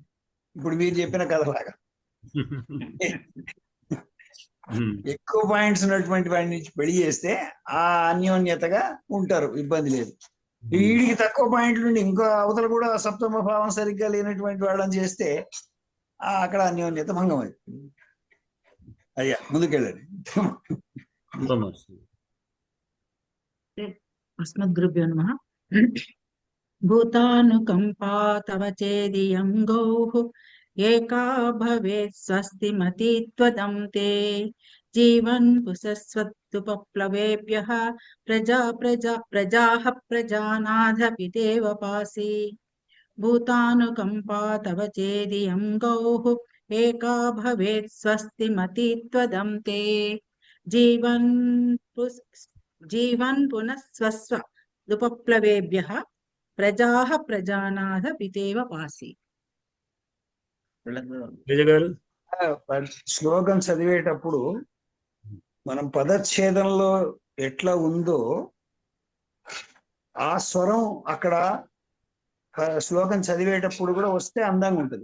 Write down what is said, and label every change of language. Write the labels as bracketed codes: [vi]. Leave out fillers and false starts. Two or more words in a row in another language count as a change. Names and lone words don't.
[te] ఇప్పుడు మీరు చెప్పిన కథలాగా ఎక్కువ పాయింట్స్ ఉన్నటువంటి వాడిని పెళ్లి చేస్తే ఆ అన్యోన్యతగా ఉంటారు, ఇబ్బంది లేదు. వీడికి తక్కువ పాయింట్లు నుండి ఇంకో అవతల కూడా సప్తమ భావం సరిగ్గా లేనటువంటి వాళ్ళని చేస్తే అక్కడ అన్యోన్యత భంగం అవుతుంది. అయ్యా ముందుకెళ్ళండి. [sa] अस्मद्गुरुभ्यो नमः। भूतानुकंपा तव चेदियं गौः एका भवेत् स्वस्तिमती त्वदं ते जीवन् पुसस्वत्तुपप्लवेभ्यः प्रजाः प्रजानाथ पितेव पासि। भूतानुकंपा तव चेदियं गौः एका भवेत् स्वस्तिमती त्वदं ते जीवन् पुनः स्वस्व दुपप्लवेभ्यः प्रजाः प्रजानाथ पितेव पासि। [te] శ్లోకం చదివేటప్పుడు మనం పదచ్ఛేదంలో ఎట్లా ఉందో ఆ స్వరం అక్కడ శ్లోకం చదివేటప్పుడు కూడా వస్తే అందంగా ఉంటుంది.